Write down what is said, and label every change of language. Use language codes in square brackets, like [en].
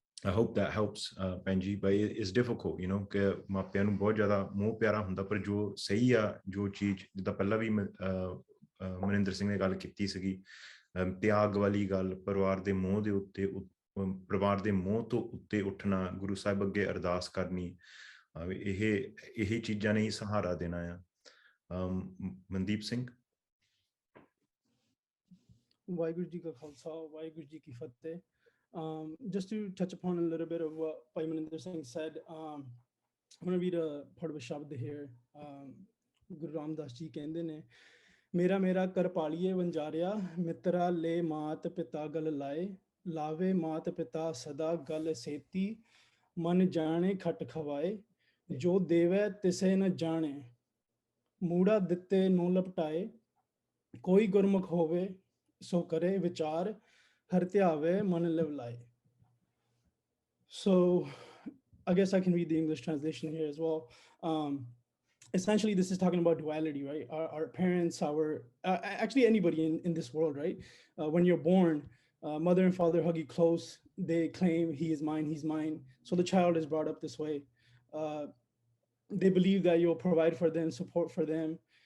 [en] I hope that helps Benji but it's difficult [pa] ਕਿ ਮਾਪਿਆਂ ਨੂੰ ਬਹੁਤ ਜ਼ਿਆਦਾ ਮੋਹ ਪਿਆਰਾ ਹੁੰਦਾ ਪਰ ਜੋ ਸਹੀ ਆ ਜੋ ਚੀਜ਼ ਜਿੱਦਾਂ ਪਹਿਲਾਂ ਵੀ ਮਨਿੰਦਰ ਸਿੰਘ ਨੇ ਗੱਲ ਕੀਤੀ ਸੀਗੀ ਤਿਆਗ ਵਾਲੀ ਗੱਲ ਪਰਿਵਾਰ ਦੇ ਮੋਹ ਦੇ ਉੱਤੇ ਪਰਿਵਾਰ ਦੇ ਮੋਹ ਤੋਂ ਉੱਤੇ ਉੱਠਣਾ ਗੁਰੂ ਸਾਹਿਬ ਅੱਗੇ ਅਰਦਾਸ ਕਰਨੀ ਇਹ ਚੀਜ਼ਾਂ ਨੇ ਹੀ ਸਹਾਰਾ ਦੇਣਾ ਆ ਮਨਦੀਪ ਸਿੰਘ ਵਾਹਿਗੁਰੂ ਜੀ ਕਾ ਖਾਲਸਾ ਵਾਹਿਗੁਰੂ ਜੀ ਕੀ ਫਤਿਹ [en] just to touch upon a little bit of what Bhai Maninder Singh said, I'm going to read a part of a shabd here. [pa] Guru Ramdas ji ਕਹਿੰਦੇ ਨੇ ਮੇਰਾ ਮੇਰਾ ਕਰ ਪਾਲੀਏ ਵੰਜਾਰਿਆ ਮਿੱਤਰਾ ਲੈ ਮਾਤ ਪਿਤਾ ਗਲ ਲਾਏ ਲਾਵੇ ਮਾਤ ਪਿਤਾ ਸਦਾ ਗਲ ਸੇਤੀ ਮਨ ਜਾਣੇ ਖਟ ਖਵਾਏ ਜੋ ਦੇਵੈ ਤਿਸੇ ਨ ਜਾਣੇ ਮੂੜਾ ਦਿੱਤੇ ਨੂੰ ਲਪਟਾਏ ਕੋਈ ਗੁਰਮੁਖ ਹੋਵੇ ਸੋ ਕਰੇ ਵਿਚਾਰ ਹਰ ਧਿਆਵੇ ਮਨ ਲਿਵ ਲਾਏ [en] So I guess I can read the English translation here as well. Essentially, this is talking about duality, right? Our parents, actually anybody in this world, right? When you're born, mother and father hug you close. They claim he is mine, he's mine. So the child is brought up this way. They believe that you'll provide for them, support for them.